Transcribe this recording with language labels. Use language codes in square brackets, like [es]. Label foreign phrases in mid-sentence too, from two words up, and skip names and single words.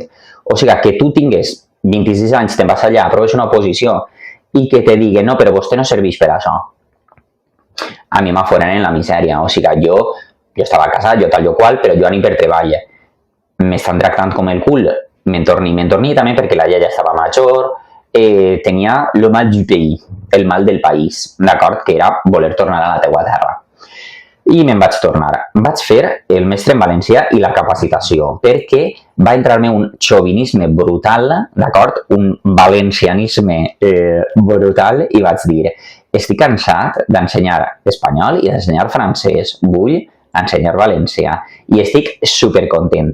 [ca] O sigui, que tu tingues 26 anys, te'n vas allà, aproves una oposició i que te diguen no, però vostè no serveix per això. A mi m'afonen en la misèria, o sigui, jo estava casat, jo tal i qual, però jo anem per treball. M'estan tractant com el cul, me'n torni també perquè la iaia estava major, tenia [fr] le mal du pays, [ca] el mal del país, d'acord? Que era voler tornar a la teua terra. I me'n vaig tornar. Vaig fer el mestre en valencià i la capacitació, perquè va entrar-me un xovinisme brutal, d'acord? Un valencianisme brutal, i vaig dir, estic cansat d'ensenyar espanyol i d'ensenyar francès, vull ensenyar valencià i estic supercontent.